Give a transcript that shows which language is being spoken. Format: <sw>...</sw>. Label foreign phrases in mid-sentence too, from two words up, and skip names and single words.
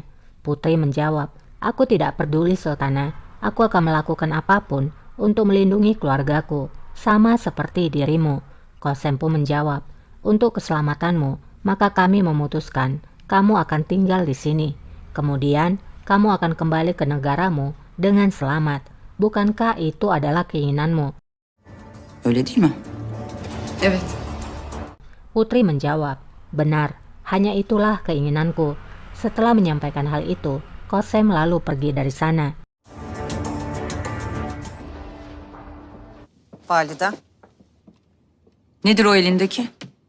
<id>Putri menjawab, aku tidak peduli Sultana, aku akan melakukan apapun untuk melindungi keluargaku, sama seperti dirimu. Kosem pun menjawab, untuk keselamatanmu, maka kami memutuskan kamu akan tinggal di sini. Kemudian, kamu akan kembali ke negaramu dengan selamat. Bukankah itu adalah keinginanmu?</id> <tr>öyle değil mi? Evet.</tr> <id>Putri menjawab, benar, hanya itulah keinginanku. Setelah menyampaikan hal itu, Kosem lalu pergi dari sana.</id> <tr>Valide. Nedir o elindeki?</tr>